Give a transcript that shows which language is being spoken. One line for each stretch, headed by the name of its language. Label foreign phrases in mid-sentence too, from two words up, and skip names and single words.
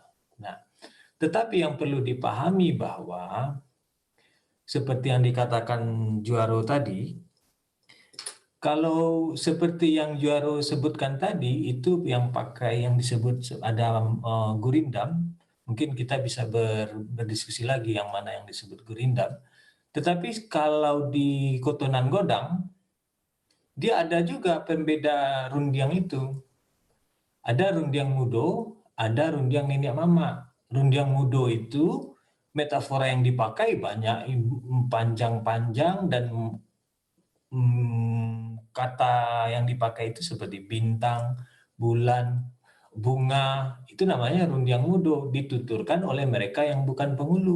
Indonesian: Nah, tetapi yang perlu dipahami bahwa seperti yang dikatakan Juaro tadi, kalau seperti yang Juaro sebutkan tadi, itu yang pakai yang disebut ada gurindam, mungkin kita bisa berdiskusi lagi yang mana yang disebut gurindam. Tetapi kalau di Kotonan Godang, dia ada juga pembeda rundiang itu.
Minangkabau: Ada rundiang mudo, ada rundiang nenek mama. Rundiang mudo
Indonesian: itu metafora yang dipakai banyak, panjang-panjang, dan kata yang dipakai itu seperti bintang, bulan, bunga, itu namanya
Minangkabau: rundiang mudo,
Indonesian: dituturkan oleh mereka yang bukan penghulu.